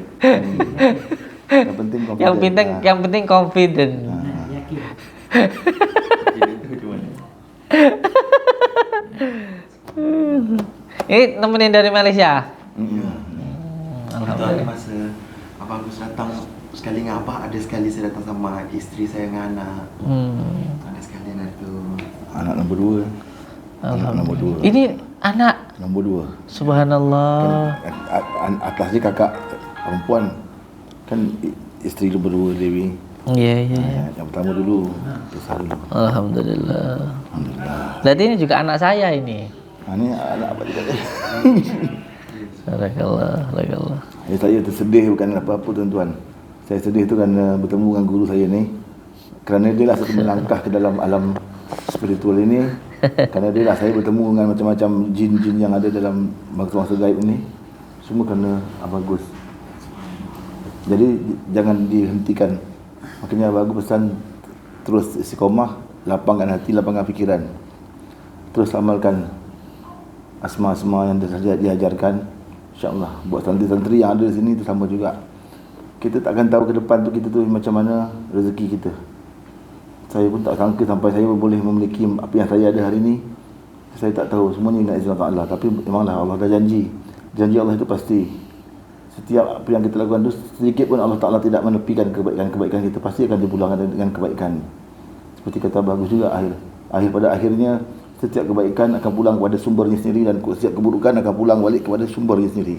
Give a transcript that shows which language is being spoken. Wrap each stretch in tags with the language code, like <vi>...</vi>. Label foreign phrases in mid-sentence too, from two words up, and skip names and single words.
<ms>Yang penting confident. Yang penting confident. Yakin.</ms> <id>Ini nemenin dari Malaysia.</id> <ms>Ada masa Abang Gus datang sekali dengan Abah, ada sekali saya datang sama isteri saya dengan anak. Ada sekali hari tu. Anak nombor 2. Anak nombor 2. Ini anak. Nombor 2. Subhanallah. Atasnya kakak perempuan. Kan isteri nombor 2 Dewi. Iya. Yang pertama dulu. Besar dulu. Alhamdulillah. Alhamdulillah.</ms> <id>Berarti ini juga anak saya ini. Ini anak apa juga.</id> <ms>Barakallah. Saya tersedih bukan apa-apa tuan-tuan. Saya sedih tu kerana bertemu dengan guru saya ni. Kerana dia lah satu melangkah ke dalam alam spiritual ini. Kerana dia lah saya bertemu dengan macam-macam jin-jin yang ada dalam mangsa-mangsa gaib ini. Semua kerana Abah Gus. Jadi jangan dihentikan. Makanya Abah Gus pesan terus istiqomah, lapangkan hati, lapangkan fikiran. Terus amalkan asma-asma yang diajarkan. InsyaAllah. Buat santri-santri yang ada di sini itu sama juga. Kita takkan tahu ke depan tu kita tu macam mana rezeki kita. Saya pun tak sangka sampai saya boleh memiliki apa yang saya ada hari ini. Saya tak tahu, semuanya ingat izin Allah. Tapi memanglah Allah dah janji. Janji Allah itu pasti. Setiap apa yang kita lakukan itu, sedikit pun Allah Ta'ala tidak menepikan kebaikan kita. Pasti akan dipulangkan dengan kebaikan. Seperti kata bagus juga, pada akhirnya setiap kebaikan akan pulang kepada sumbernya sendiri, dan setiap keburukan akan pulang balik kepada sumbernya sendiri.</ms>